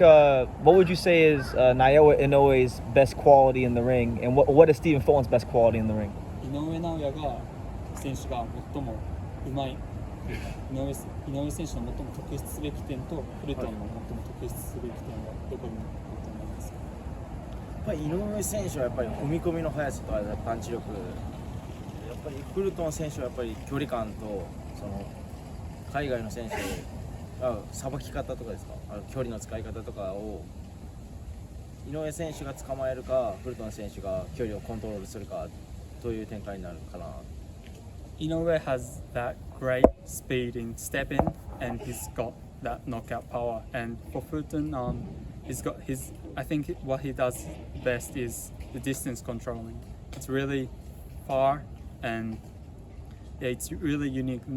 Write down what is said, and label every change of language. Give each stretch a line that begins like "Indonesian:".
English: What would you say is Naoya Inoue's best quality in the ring, and what is Stephen Fulton's best quality in the ring?
Japanese: 井上尚弥が選手が最もうまい。井上選手の最も特筆すべき点とフルトンの最も特筆すべき点はどこにあると思いますか？やっぱり井上選手はやっぱり踏み込みの速さとパンチ力、やっぱりフルトン選手はやっぱり距離感とその海外の選手さばき方とかですか、距離の使い方とかを井上選手が捕まえるか、フルトン選手が距離をコントロールするかという展開になるかな。
English: Inoue has that great speed in stepping, and he's got that knockout power. And for Fulton, he's got I think what he does best is the distance controlling. It's really far, and yeah, it's really unique.